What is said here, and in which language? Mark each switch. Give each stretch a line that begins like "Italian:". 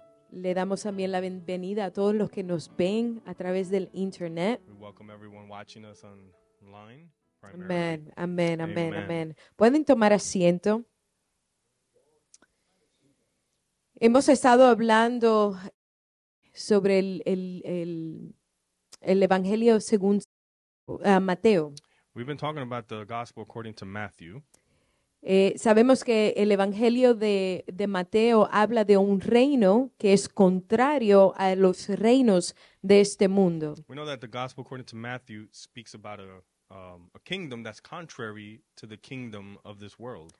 Spanish: Le damos también la bienvenida a todos los que nos ven a través del internet.
English: We welcome everyone watching us online. primarily.
Spanish: Amén, amén, amén,
English: Amen.
Spanish: amén. Pueden tomar asiento. Hemos estado hablando sobre el Evangelio según Mateo.
English: We've been talking about the gospel according to Matthew.
Spanish: Sabemos que el Evangelio de Mateo habla de un reino que es contrario a los reinos de este mundo.
English: We know that the gospel according to Matthew speaks about a kingdom that's contrary to the kingdom of this world.